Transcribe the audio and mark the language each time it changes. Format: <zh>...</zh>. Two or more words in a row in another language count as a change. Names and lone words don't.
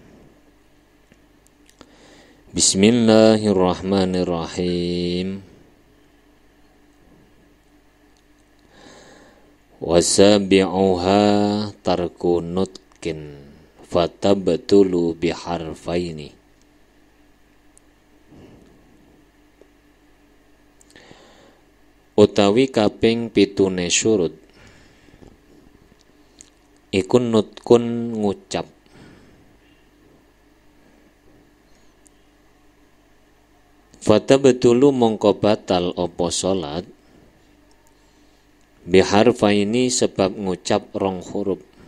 <ar>بسم الله الرحمن الرحيم. وسابعها ترك نطق فتبتل بحرفين.</ar> <jv>Utawi kaping pitune syurut iku nutkun ngucap. Fatabtulu mongko batal apa salat biharfaini sebab ngucap rong huruf.</jv>